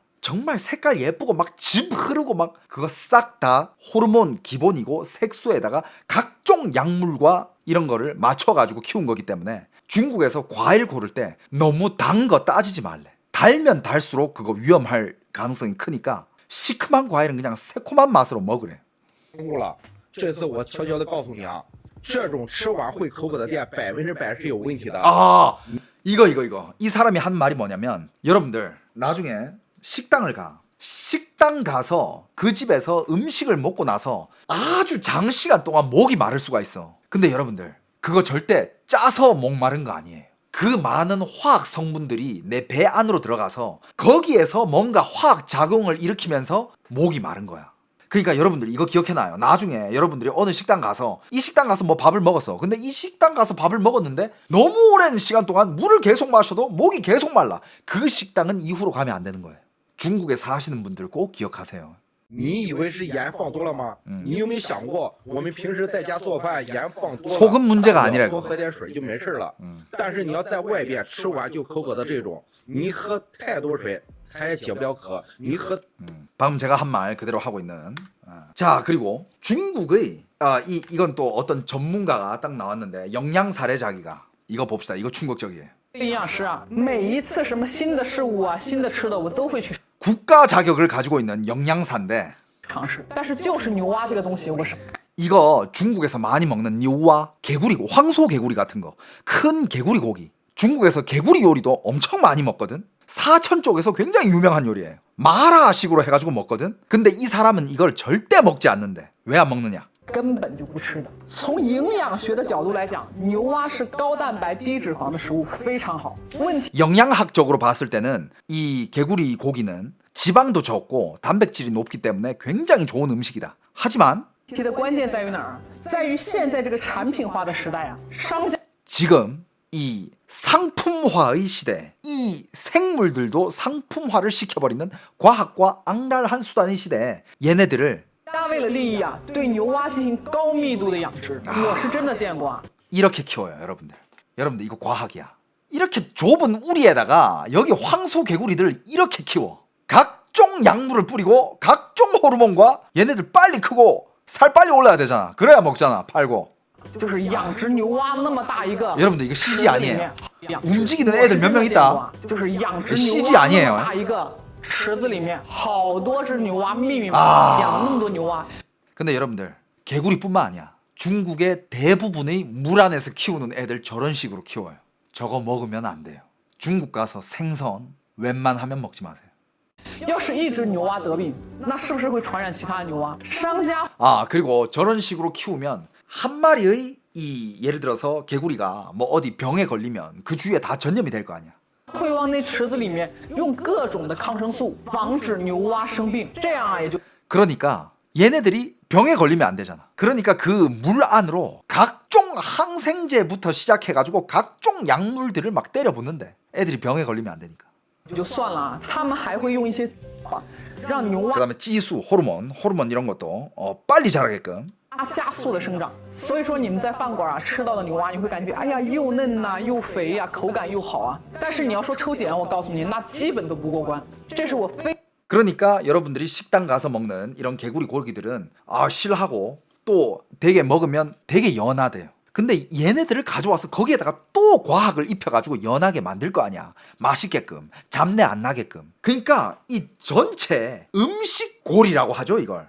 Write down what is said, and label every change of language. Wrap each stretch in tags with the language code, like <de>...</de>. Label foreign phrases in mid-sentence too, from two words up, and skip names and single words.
<ko>정말 색깔 예쁘고 막 즙 흐르고 막 그거 싹 다 호르몬 기본이고 색소에다가 각종 약물과 이런 거를 맞춰가지고 키운 거기 때문에 중국에서 과일 고를 때 너무 단 거 따지지 말래. 달면 달수록 그거 위험할 가능성이 크니까 시큼한 과일은 그냥 새콤한 맛으로 먹으래.</ko> <zh>了，这次我悄悄的告诉你啊，这种吃完会口渴的店100%是有问题的。</zh> <ko>이거. 이 사람이 한 말이 뭐냐면, 여러분들 나중에 식당을 가. 식당 가서 그 집에서 음식을 먹고 나서 아주 장시간 동안 목이 마를 수가 있어. 근데 여러분들 그거 절대 짜서 목 마른 거 아니에요. 그 많은 화학 성분들이 내 배 안으로 들어가서 거기에서 뭔가 화학 작용을 일으키면서 목이 마른 거야. 그러니까 여러분들 이거 기억해놔요. 나중에 여러분들이 어느 식당 가서 이 식당 가서 뭐 밥을 먹었어. 근데 이 식당 가서 밥을 먹었는데 너무 오랜 시간 동안 물을 계속 마셔도 목이 계속 말라. 그 식당은 이후로 가면 안 되는 거예요. 중국에 사시는 분들 꼭 기억하세요.</ko> <zh>你以为是盐放多了吗？你有没有想过，我们平时在家做饭盐放多了，</zh> <ko>소금 문제가 아니라</ko> <zh>多喝点水就没事了。但是你要在外边吃完就口渴的这种，你喝太多水， 它也解不了渴。你喝</zh> <ko>방금 제가 한 말 그대로 하고 있는. 자, 그리고 중국의 이건 또 어떤 전문가가 딱 나왔는데 영양 사례자기가 이거 봅시다. 이거 충격적이에요.</ko> <zh>营养师啊，每一次什么新的事物啊、新的吃的，我都会去</zh> <ko>국가 자격을 가지고 있는 영양사인데</ko> <zh>尝试。但是就是牛蛙这个东西，我是</zh> <ko>이거 중국에서 많이 먹는 뉴와 개구리, 황소 개구리 같은 거, 큰 개구리 고기. 중국에서 개구리 요리도 엄청 많이 먹거든. 사천 쪽에서 굉장히 유명한 요리예요. 마라식으로 해가지고 먹거든. 근데 이 사람은 이걸 절대 먹지 않는데 왜 안 먹느냐?</ko> <zh>根本就不吃的。从营养学的角度来讲，牛蛙是高蛋白低脂肪的食物，非常好。问题</zh> <ko>영양학적으로 봤을 때는 이 개구리 고기는 지방도 적고 단백질이 높기 때문에 굉장히 좋은 음식이다. 하지만</ko> <zh>的关键在于哪儿？在于现在这个产品化的时代啊，商家</zh> <ko>지금 이 상품화의 시대, 이 생물들도 상품화를 시켜버리는 과학과 악랄한 수단의 시대에 얘네들을</ko> <zh>为了利益啊，对牛蛙进行高密度的养殖，我是真的见过啊。</zh> <ko>이렇게 키워요, 여러분들. 여러분들 이거 과학이야. 이렇게 좁은 우리에다가 여기 황소 개구리들 이렇게 키워. 각종 약물을 뿌리고 각종 호르몬과 얘네들 빨리 크고 살 빨리 올라야 되잖아. 그래야 먹잖아, 팔고.</ko> <zh>就是养殖牛蛙那么大一个，</zh> <ko>여러분들 이거 CG 아니에요. 움직이는 애들 몇 명 있다.</ko> <zh>就是养殖 CG 牛蛙</zh> <ko>아니에요.</ko> <zh>那么大一个池子里面，好多只牛蛙密密麻麻，养了那么多牛蛙。</zh> <ko>근데 여러분들 개구리뿐만 아니야. 중국의 대부분의 물 안에서 키우는 애들 저런 식으로 키워요. 저거 먹으면 안 돼요. 중국 가서 생선 웬만하면 먹지 마세요.</ko> <zh>要是一只牛蛙得病，那是不是会传染其他牛蛙？商家</zh> <ko>그리고 저런 식으로 키우면 한 마리의 이 예를 들어서 개구리가 뭐 어디 병에 걸리면 그 주위에 다 전염이 될 거 아니야.</ko> <zh>会往那池子里面用各种的抗生素，防止牛蛙生病，这样啊也就</zh> <ko>그러니까 얘네들이 병에 걸리면 안 되잖아. 그러니까 그 물 안으로 각종 항생제부터 시작해가지고 각종 약물들을 막 때려 붓는데 애들이 병에 걸리면 안 되니까.</ko> <zh>就算了啊，他们还会用一些让牛蛙</zh> <ko>그다음에 지수, 호르몬 이런 것도 빨리 자라게끔.</ko> <zh>加速的生长。所以说你们在饭馆啊吃到的牛蛙，你会感觉哎呀又嫩呐、又肥呀、口感又好啊。但是你要说抽检，我告诉你，那基本都不过关。这是我非</zh> <ko>그러니까 여러분들이 식당 가서 먹는 이런 개구리 고기들은 실하고 또 되게 먹으면 되게 연하대요. 근데 얘네들을 가져와서 거기에다가 또 과학을 입혀가지고 연하게 만들 거 아니야. 맛있게끔, 잡내 안 나게끔. 그러니까 이 전체 음식골이라고 하죠, 이걸.</ko>